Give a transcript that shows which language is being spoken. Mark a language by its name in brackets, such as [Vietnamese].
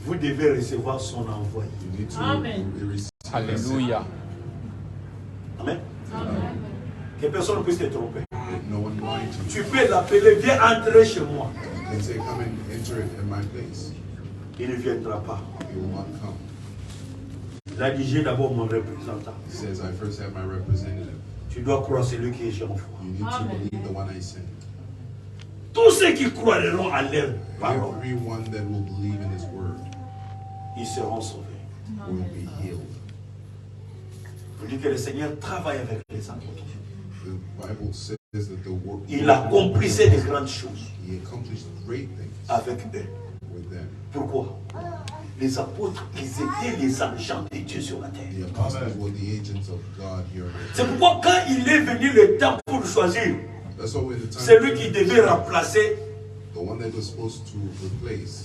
[French] vous devez recevoir son envoyé. [English] you need to receive. Alléluia. Amen. [French] Que personne ne puisse te tromper. [English] Let no one lie to you. [French] Tu peux l'appeler, viens entrer chez moi. [English] You can say, come and enter it in my place. [French] Il ne viendra pas. [English] He will not come. [French] Il a dit, j'ai d'abord mon représentant. [English] He says, I first have my representative. [French] Tu dois croire celui qui est j'envoie. [English] You need to believe the one I sent. [French] Tous ceux qui croiront à leur parole, [English] Everyone that will believe in his word [French] ils seront sauvés. [English] will be healed. [French] Je dis que le Seigneur travaille avec les apôtres. [English] The Bible says that the word [French] Il accomplissait de grandes choses [English] he accomplished great things [French] avec eux. [English] with them. [French] Pourquoi? Les apôtres, ils étaient les agents de Dieu sur la terre. [English] The apostles were the agents of God here on earth. [French] C'est pourquoi quand il est venu le temps pour choisir [English] That's why when the time [French] celui qui devait remplacer [English] the one that was supposed to replace